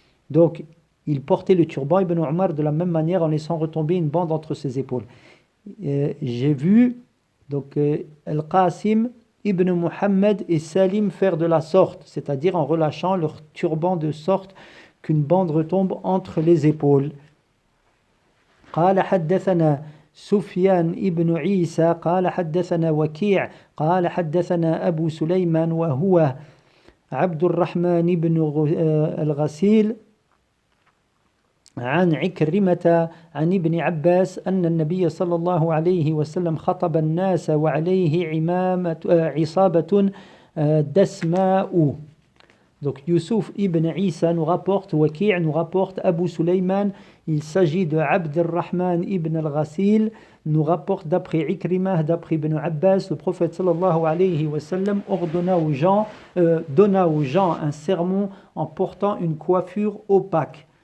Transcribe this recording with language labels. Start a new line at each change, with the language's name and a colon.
French: Donc, il portait le turban, Ibn Omar, de la même manière en laissant retomber une bande entre ses épaules. J'ai vu donc Al-Qasim, Ibn Muhammad et Salim faire de la sorte, c'est-à-dire en relâchant leur turban de sorte qu'une bande retombe entre les épaules.
Arabic: قال حدثنا سفيان ابن عيسى قال حدثنا وكيع قال حدثنا أبو سليمان وهو عبد الرحمن بن الغسيل عن عكرمة عن ابن عباس أن النبي صلى الله عليه وسلم خطب الناس وعليه عصابة دسماء.
French: Donc Youssouf ibn Isa nous rapporte, Waki' nous rapporte, Abu Sulayman, il s'agit de Abd al-Rahman ibn al-Ghasil, nous rapporte d'après Ikrimah, d'après Ibn Abbas, le prophète
Arabic: sallallahu alayhi wa sallam
French: donna aux gens un sermon en portant une coiffure opaque.